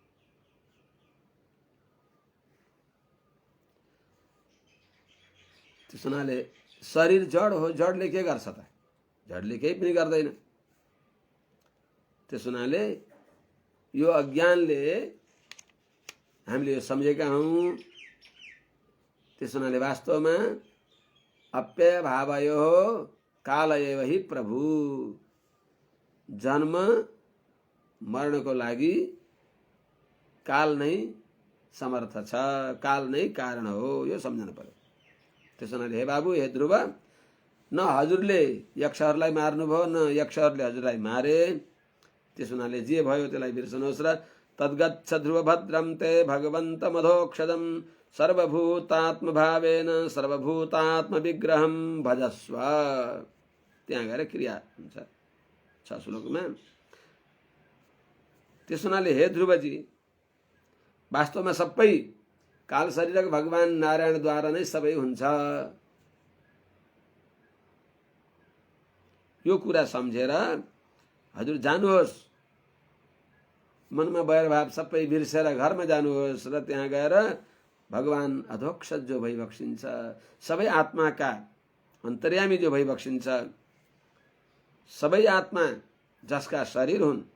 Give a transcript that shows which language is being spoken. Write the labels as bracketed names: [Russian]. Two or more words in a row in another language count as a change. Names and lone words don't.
[Nepali] त्यस हुनाले शरीर जड हो, जडले के गर्छ त? जडले केही पनि गर्दैन। त्यस हुनाले यो अज्ञानले हामीले यो सम्झेका हौं। त्यस हुनाले वास्तवमा [Sanskrit] अप्यय भावयो काल एव हि प्रभु। [Nepali] जन्म मरणको लागि काल नै समर्थ छ, काल नै कारण हो, यो सम्झनु पर्यो। त्यस हुनाले हे बाबु, हे ध्रुव, न हजुरले यक्षहरूलाई मार्नुभयो, न यक्षहरूले हजुरलाई मारे। त्यस हुनाले जे भयो त्यसलाई बिर्सनुहोस् र [Sanskrit] तद्गच्छ ध्रुवभद्रम ते भगवन्तमधोक्षदम सर्वभूतात्मभावेन सर्वभूतात्म विग्रहम भजस्व। [Nepali] त्यहाँ गएर क्रिया हुन्छ 6 श्लोकमा। त्यस हुनाले हे ध्रुवजी, वास्तवमा सबै काल शरीरक भगवान नारायणद्वारा नै सबै हुन्छ। यो कुरा सम्झेर हजुर जानुहोस्, मनमा वैरभाव सबै बिर्सेर घरमा जानुहोस् र त्यहाँ गएर भगवान अधोक्षज जो भइबक्सिन्छ, सबै आत्माका अन्तर्यामी जो भइबक्सिन्छ, सबै आत्मा जसका शरीर हुन्,